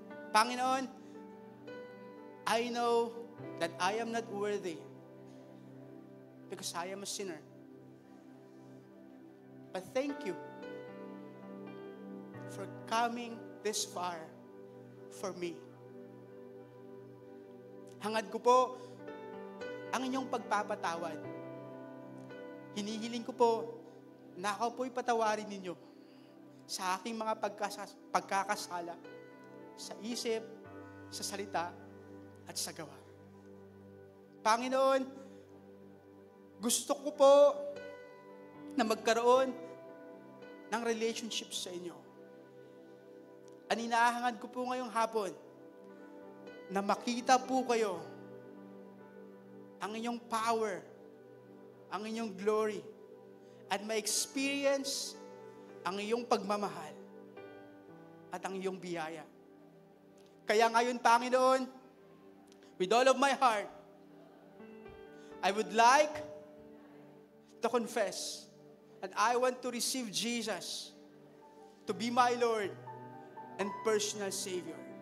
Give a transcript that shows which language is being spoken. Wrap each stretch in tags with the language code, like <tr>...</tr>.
<en>Panginoon, I know that I am not worthy because I am a sinner. But thank you for coming this far for me.</en> <tl>Hangad ko po ang inyong pagpapatawad. Hinihiling ko po na ako po'y patawarin ninyo sa aking mga pagkakasala sa isip, sa salita, at sa gawa. Panginoon, gusto ko po na magkaroon ng relationship sa inyo. Aninahangad ko po ngayong hapon na makita po kayo ang inyong power, ang inyong glory, at ma-experience ang iyong pagmamahal at ang iyong biyaya. Kaya ngayon, Panginoon,</tl> <en>with all of my heart, I would like to confess that I want to receive Jesus to be my Lord and personal Savior.</en>